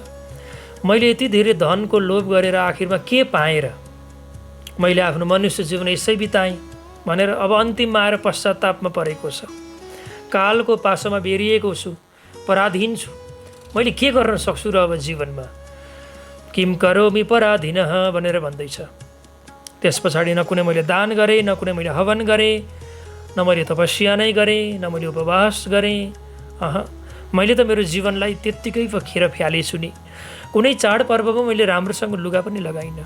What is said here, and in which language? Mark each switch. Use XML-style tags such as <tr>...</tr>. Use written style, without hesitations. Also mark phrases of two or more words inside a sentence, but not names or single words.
<ne>मैले यति धेरै धनको लोभ गरेर आखिरमा के पाएँ र? मैले आफ्नो मनुष्य जीवन यसै बिताएँ भनेर अब अन्तिममा आएर पश्चातापमा परेको छ। कालको पासोमा बेरिएको छु, पराधीन छु। मैले के गर्न सक्छु र अब जीवनमा?</ne> <sa>किम करोमि पराधीनः</sa> <ne>भनेर भन्दैछ। त्यस पछाडि न कुनै मैले दान गरेँ, न कुनै मैले हवन गरेँ, न मैले तपस्या नै गरेँ, न मैले उपवास गरेँ। मैले त मेरो जीवनलाई त्यत्तिकै खेर फ्यालेछु नि। कुनै चाडपर्वमा मैले राम्रोसँग लुगा पनि लगाइनँ।</ne>